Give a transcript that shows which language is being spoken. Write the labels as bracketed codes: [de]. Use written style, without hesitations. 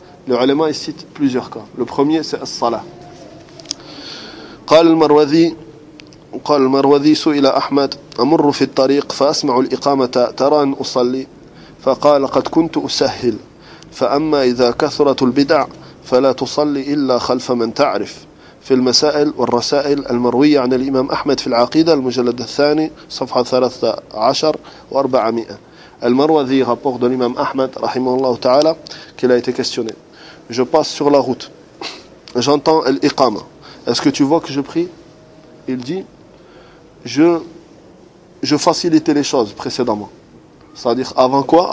[fr] Le ulama cite plusieurs cas. Le premier, c'est As-Salah. [ar] قال المروذي قال المروذي سئل أحمد أمر في الطريق فأسمع الإقامة ترى أن أصلي فقال قد كنت أسهل فأما إذا كثرت البدع فلا تصلي إلا خلف من تعرف في المسائل والرسائل المروية عن الإمام أحمد في العقيدة المجلد الثاني صفحة 13 و400. [fr] المروذي rapport de l'imam Ahmed [ar] رحمه الله تعالى [fr] qu'il a été questionné. Je passe sur la route, j'entends l'iqama, est-ce que tu vois que je prie? Il dit je facilitais les choses précédemment. C'est-à-dire, avant quoi?